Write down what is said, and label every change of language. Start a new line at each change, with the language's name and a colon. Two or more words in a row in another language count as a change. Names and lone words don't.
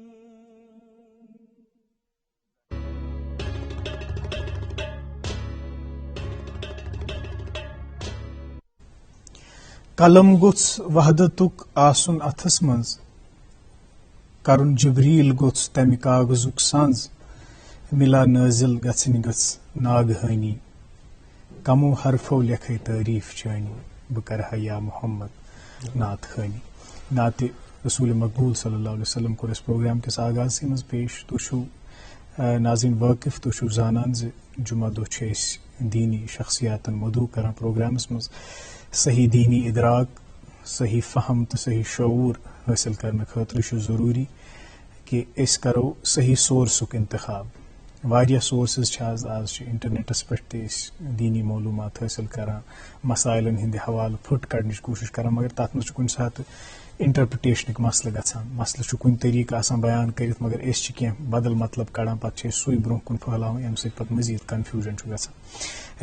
Kashmiri: قلم گوٚژھ وحدتُک آسُن اَتھس منٛز کرُن جبریٖل گوٚژھ تَمہِ کاغذُک سنٛز مِلا نٲزِل گژھٕنۍ گٔژھ ناگہانی کمو حرفو لیکھے تعریف چانی بہٕ کرٕہا یا محمد نعت خوانی نعتِ رسول مقبول
Arabic: صلی اللہ علیہ وسلم
Kashmiri: کوٚر اَسہِ پروگرام کِس آغازسٕے منٛز پیش تُہۍ چھِو ناظریٖن وٲقف تُہۍ چھِو زانان زِ جمعہ دۄہ چھِ أسۍ دیٖنی شخصیاتن مدعو کران پروگرامس منٛز صحیح دیٖنی اِدراک صحیح فہم تہٕ صحیح شعوٗر حٲصِل کرنہٕ خٲطرٕ چھُ ضروٗری کہ اس کرو صحیح سورسک انتخاب. واریاہ سورسز چھِ آز چھِ انٹرنیٹس پٮ۪ٹھ تہِ أسۍ دیٖنی معلوٗمات حٲصِل کران, مسائلن ہٕنٛدِ حوالہٕ پھٕٹ کڑنٕچ کوٗشش کران, مگر تتھ منٛز چھُ کُنہِ ساتہٕ انٹرپرٹیشنٕکۍ مسلہٕ گژھان. مسلہٕ چھُ کُنہِ طریقہٕ آسان بیان کٔرِتھ مگر أسۍ چھِ کینٛہہ بدل مطلب کڑان, پتہٕ چھِ أسۍ سُے برونٛہہ کُن پھٔہلاوان ییٚمہِ سۭتۍ پتہٕ مزیٖد کنفیوٗجن چھُ گژھان.